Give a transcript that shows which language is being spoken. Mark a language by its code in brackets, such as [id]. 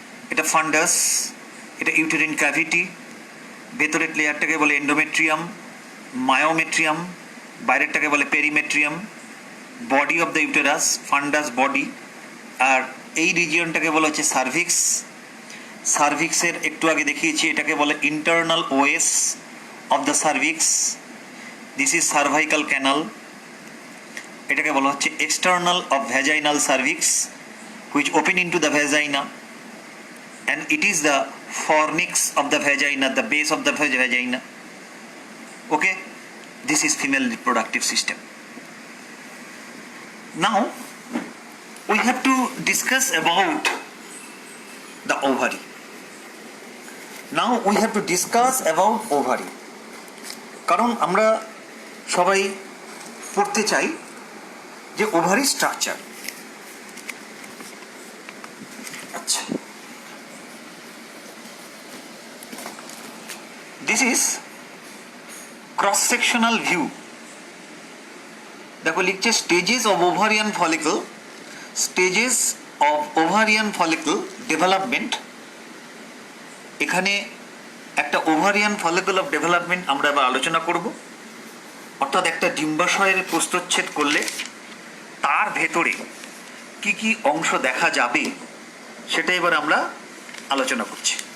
[bn] এটা ফান্ডাস, এটা uterine cavity, ভেতরের লেয়ারটাকে বলে এন্ডোমেট্রিয়াম, মায়োমেট্রিয়াম, বাইরেরটাকে বলে perimetrium. [en] body of the uterus, [bn] ফান্ডাস body. আর এই রিজিয়নটাকে বলা হচ্ছে সার্ভিক্স। সার্ভিক্সের একটু আগে দেখিয়েছি, এটাকে বলে internal OS of the cervix. [en] This is cervical canal. [bn] এটাকে বলা হচ্ছে [en] External of vaginal cervix, which open into the vagina, and it is the fornix of the vagina, the base of the vagina. Okay, this is female reproductive system. Now we have to discuss about the ovary. Now we have to discuss about ovary, [bn] কারণ আমরা সবাই পড়তে চাই যে ovary structure. [en] আচ্ছা, this is cross sectional view। [bn] দেখো লিখছে [en] Stages of ovarian follicle, stages of ovarian follicle development. [bn] এখানে একটা ওভারিয়ান ফলিকল অফ ডেভেলপমেন্ট আমরা এবার আলোচনা করব। অর্থাৎ একটা ডিম্বাশয়ের প্রস্থচ্ছেদ করলে তার ভেতরে কি কি অংশ দেখা যাবে সেটা এবার আমরা আলোচনা করছি।